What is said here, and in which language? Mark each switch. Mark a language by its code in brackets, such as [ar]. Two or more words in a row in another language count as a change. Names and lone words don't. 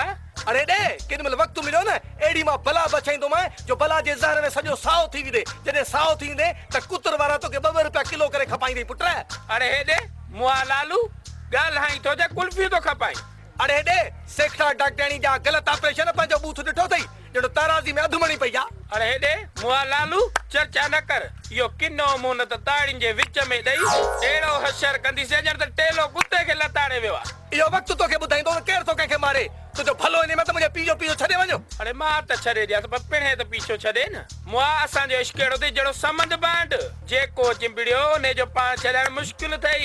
[sd] अरे डे केॾी महिल वक़्तु मिलियो न अहिड़ी मां भला बचाईंदो मां जो भला जे ज़हर में सॼो साओ थी विदे। जॾहिं साओ थी वेंदे त कुतर वारा तोखे 2 रुपया किलो करे खपाईंदे पुट। अरे हेॾे मुआ लालू ॻाल्हाई थो जे कुल्फी तो खपाई। अरे हेॾे सेठा डॉक्टराणी जा ग़लति ऑपरेशन पंहिंजो बूथ ॾिठो अथई ॼणो ताराज़ी में अधु मणी पई आहे। अरे हेॾे मुआ लालू चर्चा न कर। इहो किनो मुंह न त ताड़ियुनि जे विच में ॾेई अहिड़ो हशर कंदीसीं ॼण त टेलो कुते खे लताड़े वियो आहे। इहो वक़्तु तोखे ॿुधाईंदो न केरु तो कंहिंखे मारे। तुंहिंजो भलो इन में त मुंहिंजे पीउ जो छॾे वञो। अरे मां त छॾे ॾियां पर पिणे त पीछो छॾे न। मुआ असांजो इश्क अहिड़ो अथई जहिड़ो समंद बांड जेको चिंबड़ियो उन जो पाण छॾणु मुश्किल अथई।